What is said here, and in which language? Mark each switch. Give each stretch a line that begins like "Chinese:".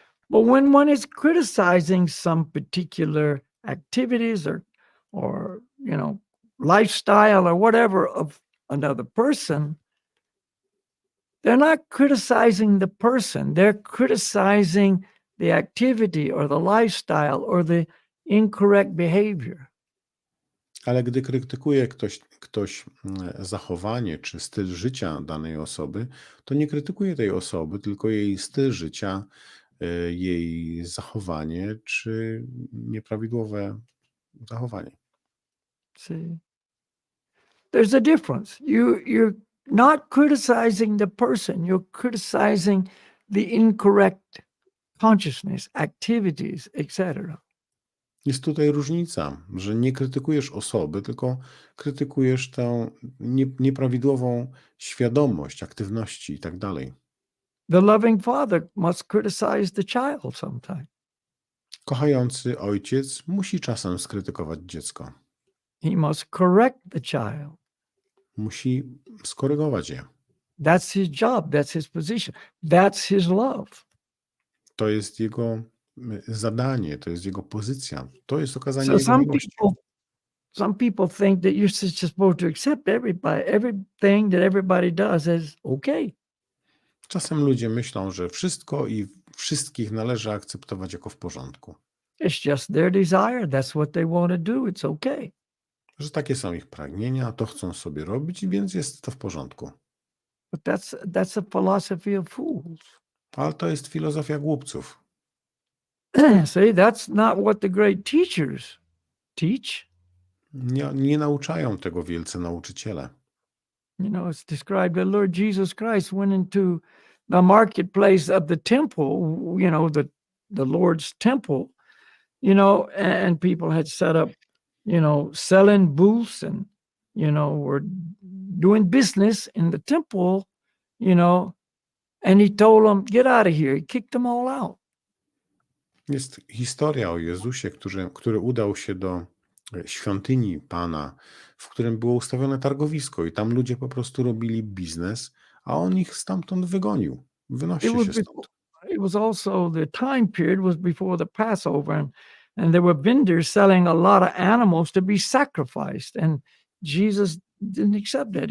English: But when one is criticizing some particular activities or lifestyle or whatever of another person, they're not criticizing the person. They're criticizing the activity or the lifestyle or the incorrect behavior.
Polish: Ale gdy krytykuje ktoś zachowanie czy styl życia danej osoby, to nie krytykuje tej osoby, tylko jej styl życia, jej zachowanie czy nieprawidłowe zachowanie.
English: See, there's a difference. You're not criticizing the person. You're criticizing the incorrect consciousness, activities, etc.
Polish: Jest tutaj różnica, że nie krytykujesz osoby, tylko krytykujesz tę nieprawidłową świadomość, aktywności i tak dalej.
English: The loving father must criticize the child sometimes.
Polish: Kochający ojciec musi czasem skrytykować dziecko.
English: He must correct the child.
Polish: Musi skorygować je.
English: That's his job. That's his position. That's his love.
Polish: To jest jego zadanie, to jest jego pozycja, to jest okazanie
English: So
Polish: jego miłości.
English: some people think that you're just supposed to accept everything that everybody does as okay.
Polish: Czasem ludzie myślą, że wszystko i wszystkich należy akceptować jako w porządku.
English: It's just their desire. That's what they want to do. It's okay.
Polish: Że takie są ich pragnienia, to chcą sobie robić, więc jest to w porządku.
English: But that's a philosophy of fools.
Polish: Ale to jest filozofia głupców.
English: See, that's not what the great teachers teach.
Polish: Nie nauczają tego wielcy nauczyciele.
English: It's described that Lord Jesus Christ went into the marketplace of the temple, the Lord's temple, and people had set up, selling booths and, were doing business in the temple, and he told them, get out of here. He kicked them all out.
Polish: Jest historia o Jezusie, który udał się do świątyni Pana, w którym było ustawione targowisko i tam ludzie po prostu robili biznes, a on ich stamtąd wygonił. Wynoście się stąd.
English: It was also the time period was before the Passover, and there were vendors selling a lot of animals to be sacrificed, and Jesus didn't accept that.